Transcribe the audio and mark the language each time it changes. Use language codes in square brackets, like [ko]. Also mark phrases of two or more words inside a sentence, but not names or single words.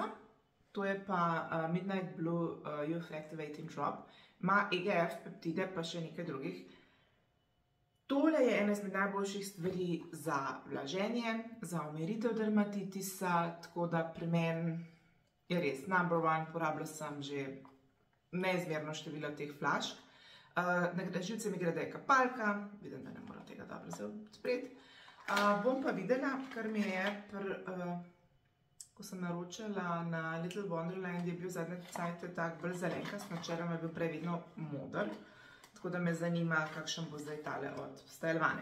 [sl] To je pa Midnight Blue Youth Activating Drop. Ima EGF peptide, pa še nekaj drugih. Tole je ena izmed najboljših stvari za vlaženje, za umiritev dermatitisa, tako da pri meni je res [en] number one, [sl] porabila sem že neizmerno število teh flašk. Na živce mi gre, da je kapalka, vidim, da ne moram tega dobro sprejeti. Bom pa videla, kar mi je ko sem naročala na Little Wonderland, je bil zadnje cajte tak bolj zelenkast, načeloma je bil prej vedno moder, tako da me zanima, kakšen bo zdaj tale od Stylevane.